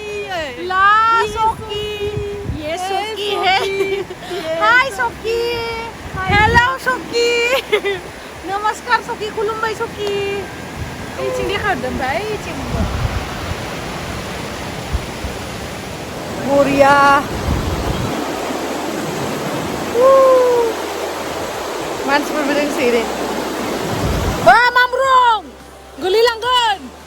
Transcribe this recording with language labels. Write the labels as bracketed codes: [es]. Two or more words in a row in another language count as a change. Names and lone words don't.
[en] La Chowki. Yes Chowki. Hi Chowki. Hello Chowki. Namaskar Chowki. [brx] खुलुमबाय Chowki. इथिं देखारदों ओमफ्राय इथिंबो. बरिया. मानसिफोरबो दंसै दे. बा मामरं गोलैलांगोन.